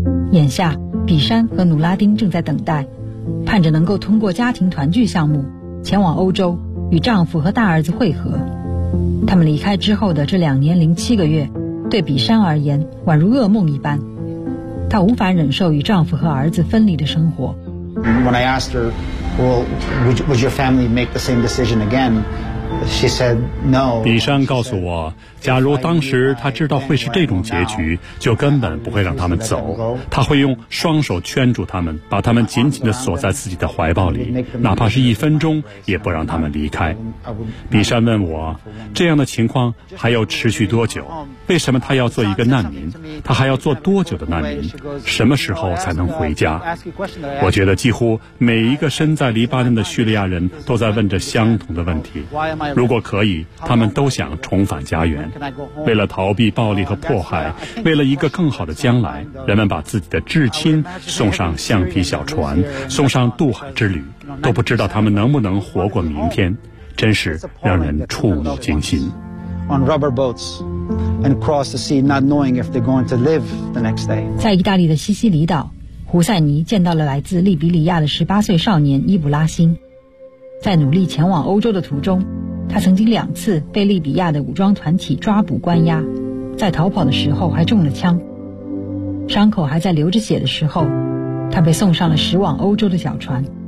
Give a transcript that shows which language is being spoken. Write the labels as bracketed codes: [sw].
[zh] 眼下，比山和努拉丁正在等待，盼着能够通过家庭团聚项目，前往欧洲，与丈夫和大儿子会合。他们离开之后的这2年零7个月，对比山而言，宛如噩梦一般。她无法忍受与丈夫和儿子分离的生活。 [en] When I asked her, "Well, would your family make the same decision again?" She said, "No." [zh] 比山告诉我，假如当时她知道会是这种结局，就根本不会让他们走。她会用双手圈住他们，把他们紧紧地锁在自己的怀抱里，哪怕是一分钟，也不让他们离开。比山问我，这样的情况还要持续多久？为什么他要做一个难民？他还要做多久的难民？什么时候才能回家？我觉得几乎每一个身在黎巴嫩的叙利亚人都在问着相同的问题。如果可以，他们都想重返家园。为了逃避暴力和迫害，为了一个更好的将来，人们把自己的至亲送上橡皮小船，送上渡海之旅，都不知道他们能不能活过明天，真是让人触目惊心。 [en] On rubber boats and cross the sea, not knowing if they're going to live the next day. [zh] 在意大利的西西里岛，胡塞尼见到了来自利比里亚的18岁少年伊布拉辛。在努力前往欧洲的途中，他曾经两次被利比亚的武装团体抓捕关押，在逃跑的时候还中了枪，伤口还在流着血的时候，他被送上了驶往欧洲的小船。